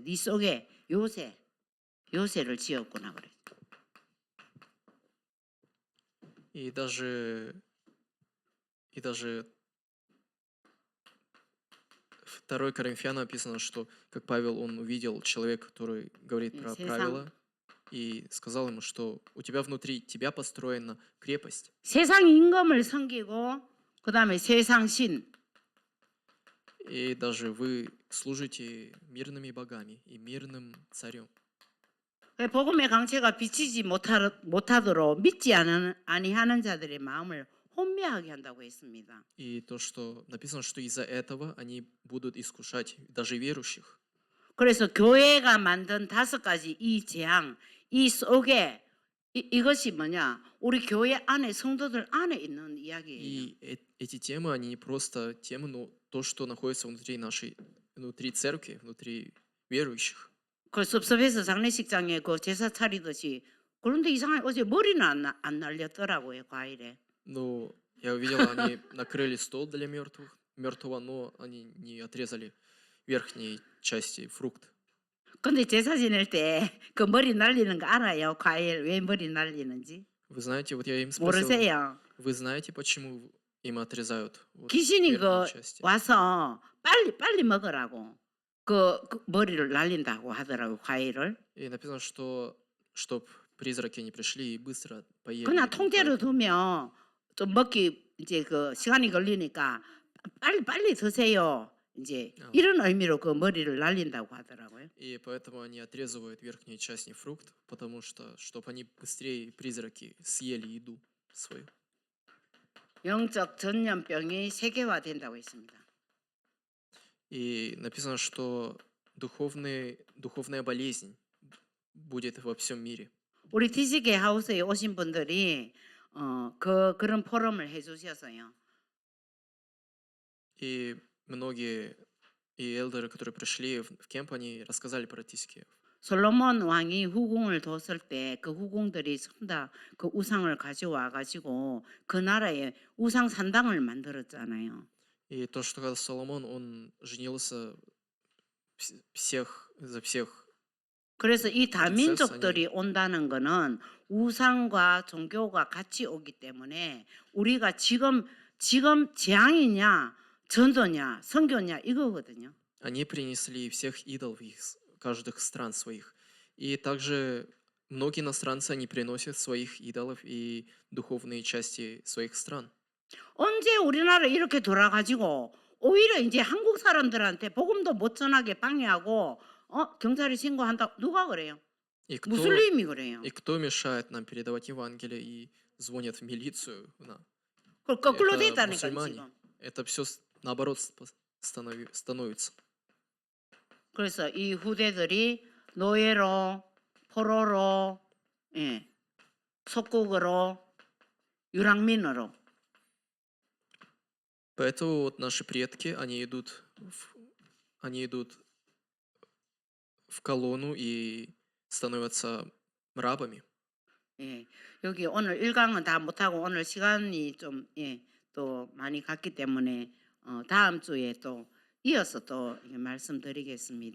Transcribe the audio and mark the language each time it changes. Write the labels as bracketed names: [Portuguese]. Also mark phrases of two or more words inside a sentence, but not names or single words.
[Korean] 네 속에 요새를 지었구나 그랬죠. [Russian] И даже 2 Коринфянам написано, что как Павел, он увидел человека, который говорит про правила, и сказал ему, что у тебя внутри тебя построена крепость. [Korean] 세상 임금을 섬기고 그다음에 세상 신. [Russian] И даже вы служите мирными богами и мирным царем. [Korean] 복음의 강체가 비치지 못하도록 믿지 아니하는 자들의 마음을 혼미하게 한다고 했습니다. [Russian] И то, что написано, что из-за этого они будут искушать даже верующих. [Korean] 그래서 교회가 만든 5가지 이 재앙, 이 속에 이것이 뭐냐? 우리 교회 안에 성도들 안에 있는 이야기예요. [Russian] И эти темы, они не просто темы, но то, что находится внутри церкви, внутри верующих. [Korean] 그 섭섭해서 장례식장에 그 제사 차리듯이 그런데 이상하게 어제 머리는 안 날렸더라고요, 과일에. [Russian] Но я увидел, они накрыли стол для мертвого, но они не отрезали верхней части фрукт. [Korean] 근데 제사 지낼 때 그 머리 날리는 거 알아요? 과일 왜 머리 날리는지? [Russian] Вы знаете, вот я им спросил, [Korean] 모르세요? [Russian] вы знаете, почему им отрезают вот [Korean] 귀신이 [Russian] верхние [Korean] 그 [Russian] части? [Korean] 와서 빨리 먹으라고 그 머리를 날린다고 하더라고요, 과일을. [Russian] И написано, что чтоб призраки не пришли и быстро поели. [Korean] 그냥 [Russian] вот [Korean] 통째로 [Russian] поэтому. [Korean] 두면 좀 먹기 이제 그 시간이 걸리니까 빨리 드세요. 이제 [Russian] А, [Korean] 이런 의미로 그 머리를 날린다고 하더라고요. [Russian] И поэтому они отрезывают верхнюю часть фрукт, потому что, чтобы они быстрее призраки съели еду свою. [Korean] 영적 전염병이 세계화된다고 했습니다. [Russian] И написано, что духовная болезнь будет во всем мире. [Korean] 우리 TCK 하우스에 오신 분들이 그런 포럼을 해주셨어요. [Russian] И многие элдеры, которые пришли в кемп, они рассказали про Тискеев. [Korean] 솔로몬 왕이 후궁을 뒀을 때 그 후궁들이 전부 다 그 우상을 가져와 가지고 그 나라에 우상 산당을 만들었잖아요. [Russian] И то, что когда Соломон, он женился за всех [Korean] 그래서 이 [Russian] принцесс, они [Korean] 다민족들이 온다는 거는 우상과 종교가 같이 오기 때문에 우리가 지금 재앙이냐 전도냐 선교냐 이거거든요. [Russian] они принесли всех идолов из каждых стран своих. И также многие иностранцы, они приносят своих идолов и духовные части своих стран. [Korean] 언제 우리나라 이렇게 돌아가지고 오히려 이제 한국 사람들한테 복음도 못 전하게 방해하고 경찰에 신고한다 누가 그래요? [Russian] И [Korean] 무슬림이 그래요. [Russian] кто мешает нам передавать Евангелие и звонят в милицию? [Korean] 그 거꾸로 돼 [Russian] Это [Korean] 있다니까 [Russian] мусульмане. [Korean] 지금. [Russian] Это все наоборот становится. [Korean] 그래서 이 후대들이 노예로 포로로 속국으로 유랑민으로 [Russian] Поэтому вот наши предки, они идут в колонну и становятся рабами. [Korean] 예, 여기 오늘 1강은 다 못하고 오늘 시간이 좀 또 많이 갔기 때문에 다음 주에 또 이어서 또 말씀드리겠습니다.